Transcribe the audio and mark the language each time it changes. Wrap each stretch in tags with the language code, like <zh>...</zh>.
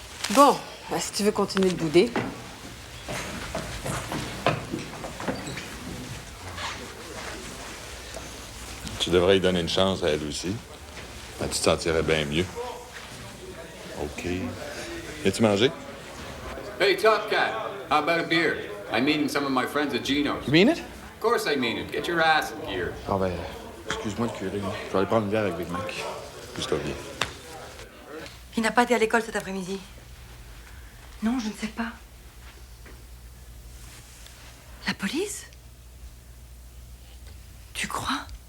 <fr>Bon, si tu veux continuer de bouder. Tu devrais lui donner une chance à elle aussi. Tu te sentirais bien mieux. OK. Viens-tu manger?</fr> <en>Hey, Top Cat, how about a beer? I'm meeting some of my friends at Gino's. You mean it? Of course I mean it. Get your ass in gear.</en> <fr>Ah ben, excuse-moi le curé. Je vais aller prendre une bière avec Big Mac. Pousse-toi bien. Il n'a pas été à l'école cet après-midi. Non, je ne sais pas. La police? Tu crois?</fr>